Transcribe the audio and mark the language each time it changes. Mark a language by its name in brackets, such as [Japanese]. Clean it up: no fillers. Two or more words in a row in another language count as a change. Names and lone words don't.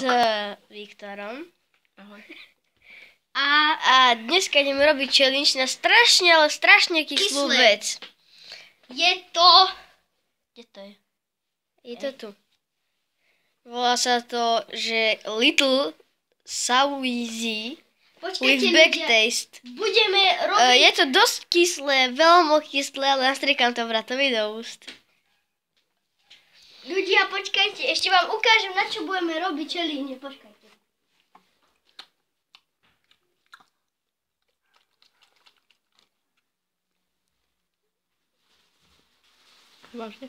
[Slovak] s Viktorom. Ahoj. A dneska ideme robiť challenge na strašne, ale strašne kyslú Kyslé. vec. Je to... Kde to je? Je to tu. Volá sa to, že [English] Little Sour with back taste. [Slovak] Budeme robiť... Je to dosť kyslé, veľmi kyslé, ale nastriekam to bratovi do úst. Ľudia, počkajte, ešte vám ukážem, na čo budeme robiť challenge. Počkajte. Vážne?